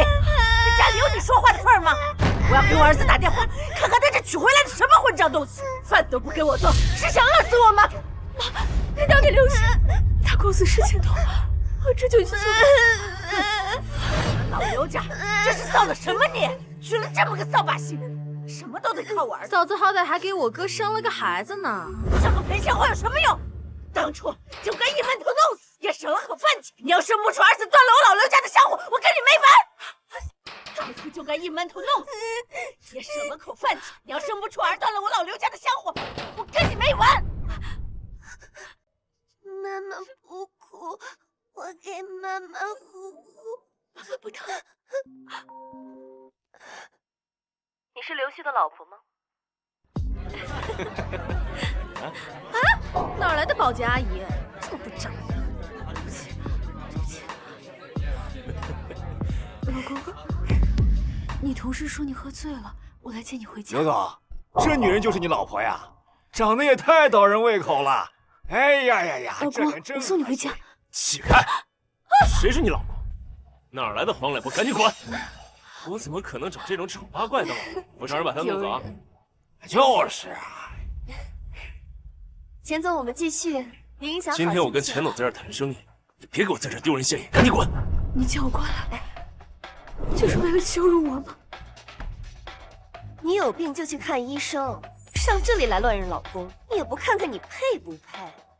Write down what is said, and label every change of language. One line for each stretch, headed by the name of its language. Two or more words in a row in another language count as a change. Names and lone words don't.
Chinese: 这家里有你说话的份儿吗？我要给我儿子打電話，看看他這娶回來的什麼混賬東西，飯都不給我做，是想餓死我嗎？媽，你打給劉星，他公司是前頭，我這就去做。老劉家這是造了什麼孽？娶了這麼個掃把星，什麼都得靠我兒子。嫂子好歹還給我哥生了個孩子呢，這個賠錢貨有什麼用？當初就該一門頭弄死，也省了口飯錢。你要生不出兒子，斷了我老劉家的香火，我跟你沒完。當初就該一門頭弄死，也省了口飯錢。你要生不出兒，斷了我老劉家的香火，我跟你沒完。媽媽不哭，我給媽媽呼呼。媽媽不疼。你是劉旭的老婆嗎？啊？哪來的保潔阿姨？這麼不長眼。對不起，對不起。老公，你同事說你喝醉了，我來接你回家。劉總，這女人就是你老婆呀？長得也太倒人胃口了。哎呀呀呀！老公，我送你回家。起開！誰是你老公？哪來的黃臉婆？趕緊滾！我怎麼可能找這種醜八怪的老婆？我找人把她弄走啊！就是啊。錢總，我們繼續。您影響好。今天我跟錢總在這兒談生意，你別給我在這兒丟人現眼，趕緊滾！你叫我過來，就是為了羞辱我嗎？你有病就去看醫生，上這裡來亂認老公，你也不看看你配不配？